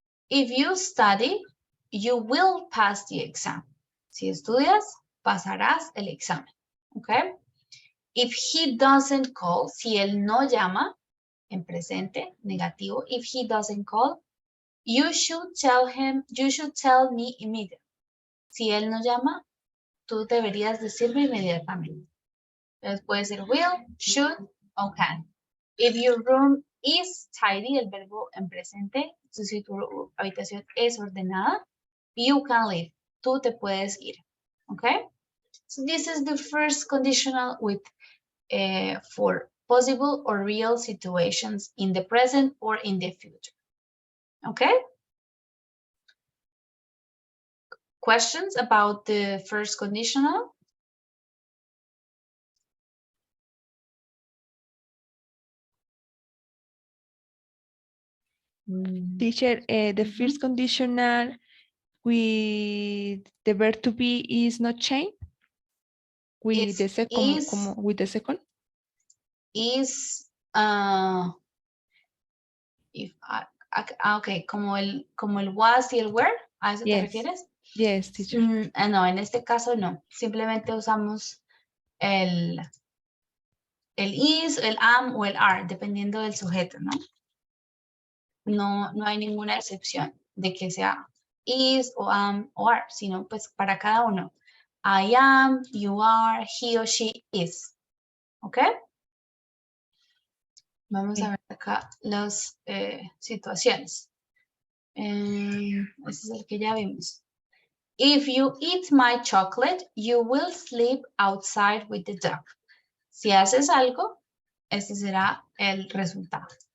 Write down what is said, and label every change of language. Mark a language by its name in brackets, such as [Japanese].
[English] If you study, you will pass the exam. [Spanish] Si estudias, pasarás el examen, ¿ok? [English] If he doesn't call, [Spanish] si él no llama, en presente, negativo, [English] if he doesn't call, you should tell me immediately. [Spanish] Si él no llama, tú deberías decirme inmediatamente. Entonces puede ser will, should, o can. [English] If your room is tidy, [Spanish] el verbo en presente, si tu habitación es ordenada, [English] you can leave. [Spanish] Tú te puedes ir. Okay? [English] So this is the first conditional with for possible or real situations in the present or in the future. Okay? Questions about the first conditional? Teacher, the first conditional with the verb to be is not changed? With the second, with the second? [Spanish] is, if okay, como el was y el were, ¿a eso te [English] Yes. [Spanish] refieres? [English] Yes, teacher. [Spanish] No, en este caso no. Simplemente usamos el is, el am o el are, dependiendo del sujeto, ¿no? No hay ninguna excepción de que sea is o am o are, sino pues para cada uno. [English] I am, you are, he or she is. ¿Ok? [Spanish] Vamos a ver acá las situaciones. Ese es el que ya vimos. [English] If you eat my chocolate, you will sleep outside with the dog. [Spanish] Si haces algo, este será el resultado.